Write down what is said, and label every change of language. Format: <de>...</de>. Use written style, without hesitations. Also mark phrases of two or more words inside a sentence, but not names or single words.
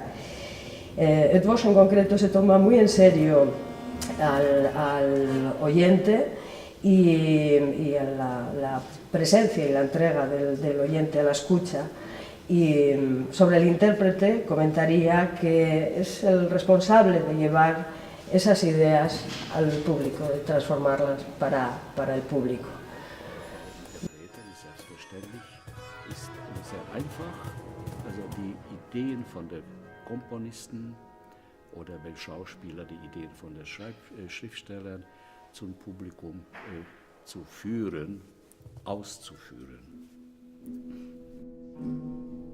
<es>Ed Vos en concreto se toma muy en serio al oyente y a la presencia y la entrega del oyente a la escucha. Y sobre el intérprete comentaría que es el responsable de llevar esas ideas al público, de transformarlas para el público.</es> <de>Selbstverständlich ist sehr einfach, also die Ideen von den Komponisten oder wenn Schauspieler die Ideen von den Schriftstellern zum Publikum zu führen, auszuführen.</de>